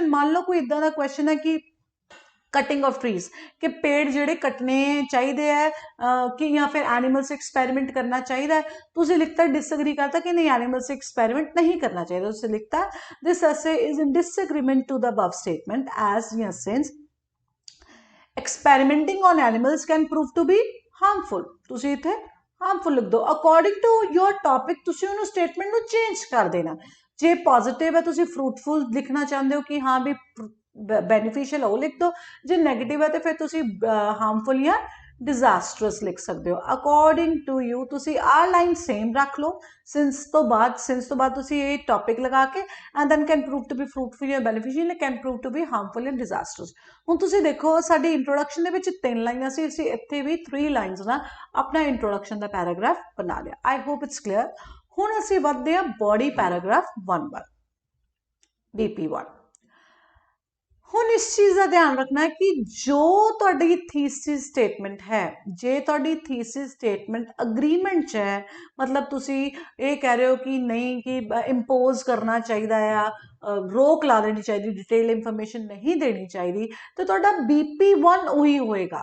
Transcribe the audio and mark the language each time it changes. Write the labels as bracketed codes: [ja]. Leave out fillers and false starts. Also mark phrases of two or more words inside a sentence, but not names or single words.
[pa] ਮੰਨ ਲਓ ਕੋਈ ਇੱਦਾਂ ਦਾ ਕੁਐਸਚਨ ਹੈ ਕਿ [en] cutting of trees [pa] ਕਿ ਪੇੜ ਜਿਹੜੇ ਕੱਟਣੇ ਚਾਹੀਦੇ ਹੈ ਕਿ ਜਾਂ ਫਿਰ [en] animals experiment [pa] ਕਰਨਾ ਚਾਹੀਦਾ ਹੈ ਤੁਸੀਂ ਲਿਖਤਾ ਡਿਸਐਗਰੀ ਕਰਤਾ ਕਿ ਨਹੀਂ [en] animals experiment [pa] ਨਹੀਂ ਕਰਨਾ ਚਾਹੀਦਾ ਤੁਸੀਂ ਲਿਖਤਾ [en] this essay is in disagreement to the above statement as [pa] ਜਾਂ [en] since experimenting on animals can prove to be harmful [pa] ਤੁਸੀਂ ਇੱਥੇ harmful ਲਿਖ ਦਿਓ [en] according to your topic [pa] ਤੁਸੀਂ ਉਹਨੂੰ statement ਨੂੰ change ਕਰ ਦੇਣਾ। ਜੇ positive ਹੈ ਤੁਸੀਂ fruitful ਲਿਖਣਾ ਚਾਹੁੰਦੇ ਹੋ ਕਿ ਹਾਂ ਵੀ beneficial ਉਹ ਲਿਖ ਦਿਓ, ਜੇ negative ਹੈ ਤੇ ਫਿਰ ਤੁਸੀਂ harmful ਜਾਂ disastrous ਲਿਖ ਸਕਦੇ ਹੋ [en] according to you। [pa] ਤੁਸੀਂ ਆਹ [en] line same [pa] ਰੱਖ ਲਓ since ਤੋਂ ਬਾਅਦ ਤੁਸੀਂ ਇਹ ਟੌਪਿਕ ਲਗਾ ਕੇ [en] and then can prove to be fruitful [pa] ਜਾਂ beneficial [en] can prove to be harmful and disastrous। [pa] ਹੁਣ ਤੁਸੀਂ ਦੇਖੋ ਸਾਡੀ ਇੰਟਰੋਡਕਸ਼ਨ ਦੇ ਵਿੱਚ 3 ਲਾਈਨਾਂ ਸੀ ਅਸੀਂ ਇੱਥੇ ਵੀ 3 ਲਾਈਨਸ ਨਾਲ ਆਪਣਾ ਇੰਟਰੋਡਕਸ਼ਨ ਦਾ ਪੈਰਾਗ੍ਰਾਫ ਬਣਾ ਲਿਆ। [en] I hope it's clear. [pa] ਹੁਣ ਅਸੀਂ ਵੱਧਦੇ ਹਾਂ [en] body paragraph [pa] 1 ਵੱਲ BP1। ਹੁਣ ਇਸ ਚੀਜ਼ ਦਾ ਧਿਆਨ ਰੱਖਣਾ ਹੈ ਕਿ ਜੋ ਤੁਹਾਡੀ [en] thesis statement [pa] ਹੈ ਜੇ ਤੁਹਾਡੀ [en] thesis statement agreement [pa] 'ਚ ਹੈ ਮਤਲਬ ਤੁਸੀਂ ਇਹ ਕਹਿ ਰਹੇ ਹੋ ਕਿ ਨਹੀਂ ਕਿ ਇੰਪੋਜ਼ ਕਰਨਾ ਚਾਹੀਦਾ ਆ ਰੋਕ ਲਾ ਦੇਣੀ ਚਾਹੀਦੀ [en] detail information [pa] ਨਹੀਂ ਦੇਣੀ ਚਾਹੀਦੀ ਤੇ ਤੁਹਾਡਾ BP1 ਉਹੀ ਹੋਏਗਾ।